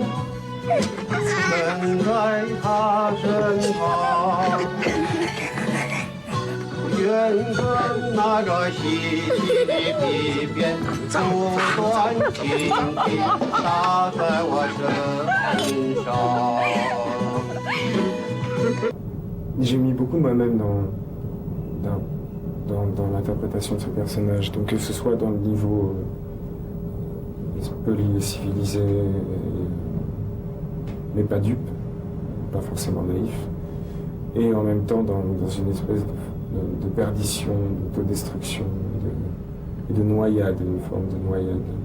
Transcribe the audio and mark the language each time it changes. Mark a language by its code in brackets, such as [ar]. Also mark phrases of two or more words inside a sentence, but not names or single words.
[zh] 跟在他身旁，愿跟那个细细的皮鞭不断轻轻打在我身上。 [fr] J'ai mis beaucoup de moi-même dans l'interprétation de ce personnage, donc que ce soit dans le niveau poli et civilisé, mais pas dupe, pas forcément naïf, et en même temps dans une espèce de perdition, d'autodestruction, et de noyade, une forme de noyade.